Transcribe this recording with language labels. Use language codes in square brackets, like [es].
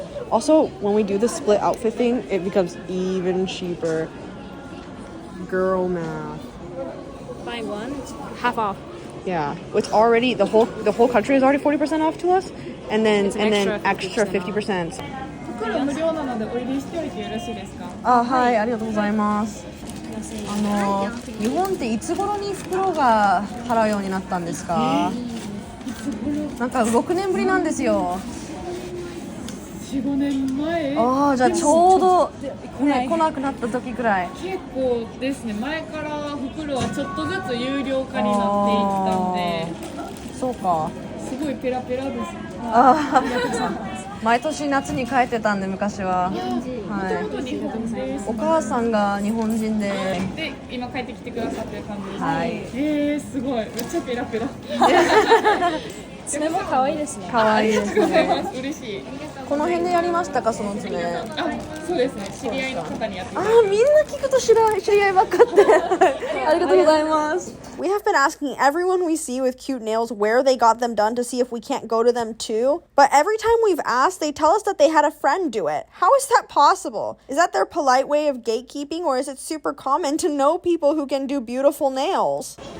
[en] Also, when we do the split outfit thing, it becomes even cheaper. Girl math. Buy one, it's half off. Yeah, it's already the whole country is already 40% off to us, and then extra 50%. [ja] 袋無料なのでお入りしておいてよろしいですか？あ、はい、ありがとうございます。日本っていつ頃に袋が払うようになったんですか？なんか6年ぶりなんですよ。 4、5年前。ああ、じゃあちょうどね来なくなった時くらい。結構ですね。前から袋はちょっとずつ有料化になっていったんで。そうか。すごいペラペラです。ああ。毎年夏に帰ってたんで昔は、はい、お母さんが日本人で今帰ってきてくださってる感じです、はい、すごいめっちゃペラペラ爪も可愛いですね。可愛いですね。嬉しい。この辺でやりましたか、その爪？あ、そうですね。知り合いの方にやってもらって。あ、みんな聞くと知り合いばっかってありがとうございます。 [en] We have been asking everyone we see with cute nails where they got them done to see if we can't go to them too. But every time we've asked, they tell us that they had a friend do it. How is that possible? Is that their polite way of gatekeeping, or is it super common to know people who can do beautiful nails?